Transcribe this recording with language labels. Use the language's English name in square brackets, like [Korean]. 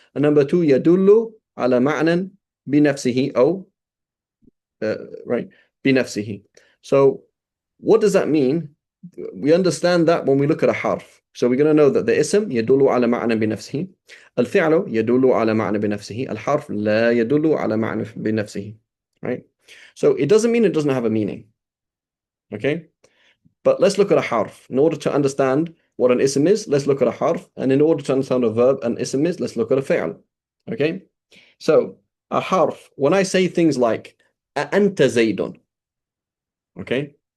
[English] And number 2, [Arabic] يدل على معنى بنفسه أو [English] right, [Arabic] بنفسه. [English] So what does that mean? We understand that when we look at a harf. So we're going to know that the ism [Arabic] يدل على معنى بنفسه. الفعل يدل على معنى بنفسه. الحرف لا يدل على معنى بنفسه. [English] Right? So it doesn't mean it doesn't have a meaning. Okay? But let's look at a harf. In order to understand what an ism is, let's look at a harf. And in order to understand a verb an ism is, let's look at a fi'l. Okay? So a harf, when I say things like [Arabic] أنت زيد, [English] okay?